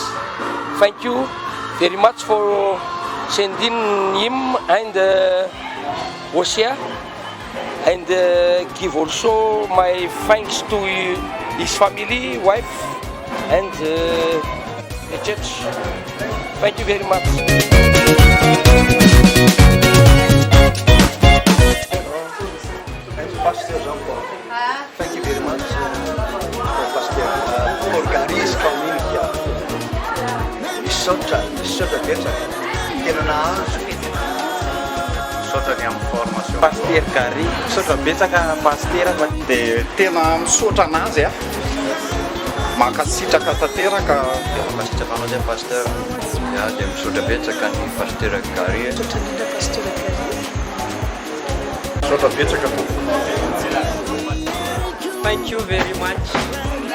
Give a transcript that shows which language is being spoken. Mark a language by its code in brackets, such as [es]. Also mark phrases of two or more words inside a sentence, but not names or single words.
[en] Thank you very much for sending him and Osia, and give also my thanks to his family, wife, and the church. Thank you very much. Pastor Jean-Paul, thank you very much for Gary's community. [mg] Misaotra betsaka tena nahazo misaotra ny amin'ny formation Pasteur Gary, misaotra betsaka pasteur, dia tena misaotra anazy mankasitraka tanteraka. Mankasitraka anazy pasteur, dia misaotra betsaka ny pasteur Gary. Misaotra betsaka. [en] Thank you very much